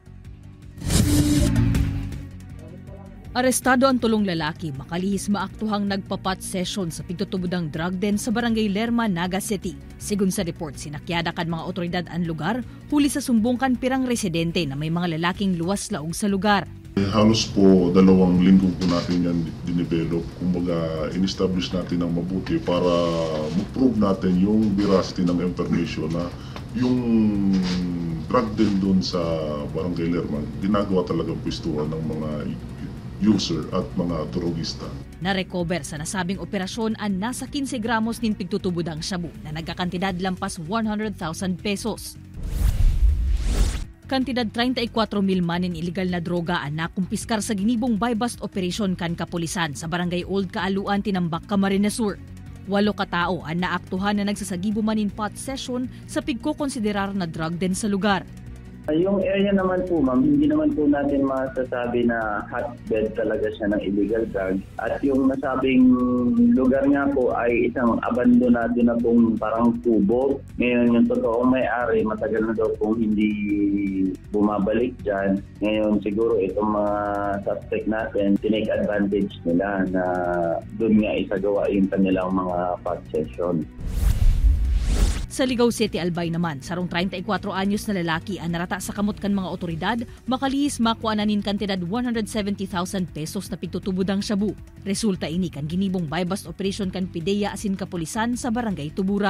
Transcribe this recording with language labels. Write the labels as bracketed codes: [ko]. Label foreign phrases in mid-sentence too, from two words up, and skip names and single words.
[bik] Arestado ang tulong lalaki makalihis maaktuhang nagpapat session sa pigtutubudang [en] drug den [bik] sa Barangay Lerma, Naga City. Sigun sa report, sinakyada kan mga otoridad ang lugar huli sa sumbungkan pirang residente na may mga lalaking luwas laog sa lugar. [tl] Halos po 2 linggo po natin yan dinevelop. Kumbaga, in-establish natin ng mabuti para mag-prove natin yung veracity ng information na yung drug den doon sa Barangay Lerman, ginagawa talagang pwestuhan ng mga user at mga drogista. [bik] Na-recover sa nasabing operasyon ang nasa 15 gramos nin pigtutubudang shabu na nagkakantidad lampas 100,000 pesos. Kantidad 34 mil manin illegal na droga ang nakumpiskar sa ginibong [en] buy-bust operation [bik] kan kapulisan sa Barangay Old Kaaluan, Tinambak, Camarines Sur. 8 katao ang naaktuhan na nagsasagibo manin [en] pot session [bik] sa pigko-konsiderar na [en] drug den [bik] sa lugar. [tl] Yung area naman po, ma'am, hindi naman po natin masasabi na hotbed talaga siya ng [en] illegal drug. [tl] At yung nasabing lugar nga po ay isang abandonado na pong parang tubo. Ngayon yung totoong may-ari, matagal na daw pong hindi bumabalik dyan. Ngayon siguro itong mga suspect natin, tinake advantage nila na doon nga isagawa yung kanilang mga possession. [bik] Sa Ligao City, Albay naman, sarong 34 anyos na lalaki ang narata sa kamot kan mga otoridad, makalihis makuha na nin kantidad 170,000 pesos na pigtutubudang shabu. Resulta ini kan ginibong [en] buy-bust operation [bik] kan PIDEA asin kapulisan sa Barangay Tuburan.